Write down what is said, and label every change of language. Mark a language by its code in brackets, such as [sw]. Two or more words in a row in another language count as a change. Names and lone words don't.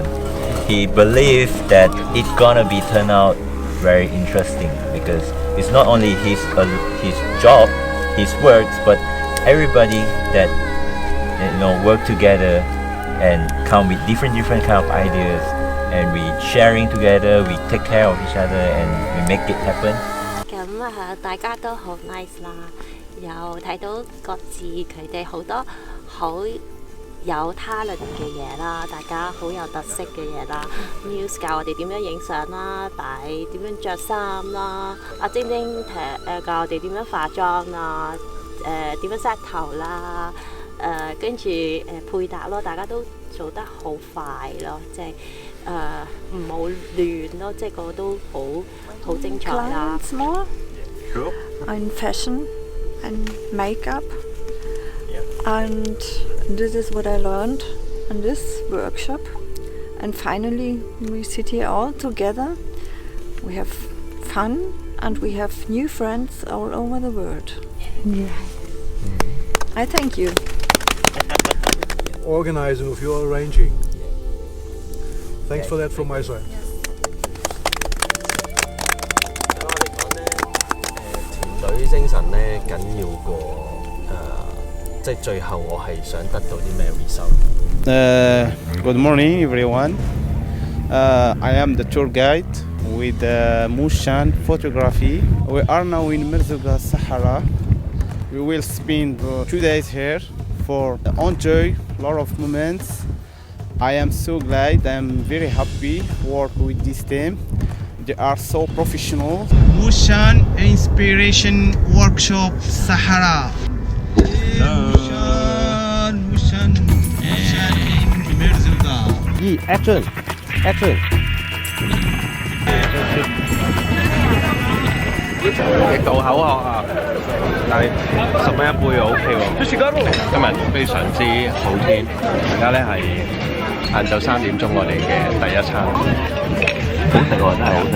[en] He believed that it's gonna be turn out very interesting because it's not only his job, his works, but everybody that work together and come with different kind of ideas, and we sharing together, we take care of each other, and we make it happen. [yue] 咁大家都好 nice 啦，又睇到各自佢哋好多好有 talent 嘅嘢啦，大家好有特色嘅嘢啦。Muse 教我哋點樣影相啦，點樣着衫啦，阿晶晶教我哋點樣化妝啦，點樣 set 頭啦，跟住配搭咯，大家都做得好快咯，即係唔好亂咯，即係個個都好精彩啦。 [en] More on fashion and makeup, and this is what I learned in this workshop. And finally, we sit here all together. We have fun and we have new friends all over the world. Yeah. I thank you. Organizing of your arranging. Thanks for that from my side. [yue] 團隊精神咧緊要過即係最後我係想得到啲咩 result。 [en] Good morning, everyone. I am the tour guide with Muse Photography. We are now in Morocco Sahara. We will spend 2 days here for enjoy a lot of moments. I am so glad. I am very happy to work with this team. They are so professional. Muse Inspiration Workshop Sahara. Muse in Morocco. Action! Action! [yue] 極度口渴啊！但係10蚊一杯又 OK 喎。今日非常之好天，而家咧係晏晝3點鐘，我哋嘅第一餐。好食喎，真係好食。